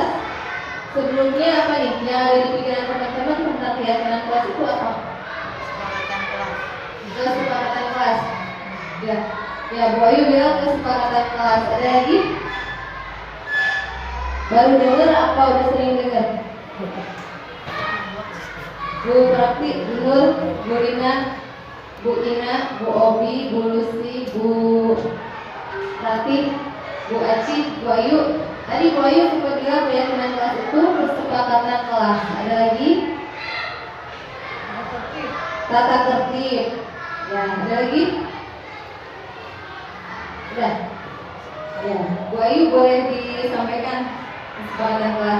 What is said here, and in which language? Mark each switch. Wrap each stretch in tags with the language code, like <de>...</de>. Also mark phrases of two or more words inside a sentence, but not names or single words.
<id>Sebelumnya apa nih yang ada di pikiran teman-teman tentang keyakinan kelas itu apa? Kesepakatan kelas. Ya, ya Bu Ayu bilang kesepakatan kelas. Ada lagi? Baru dengar apa udah sering dengar? Bu Prakti, Bu Nur, Bu Rina, Bu Ina, Bu Obi, Bu Lucy, Bu Rati, Bu Aci, Bu Ayu. Tadi Bu Ayu sempat bilang keyakinan kelas itu kesepakatan kelas. Ada lagi? Tata tertib. Ya, ada lagi? Udah. Ya, Bu Ayu boleh disampaikan kesepakatan kelas.</id>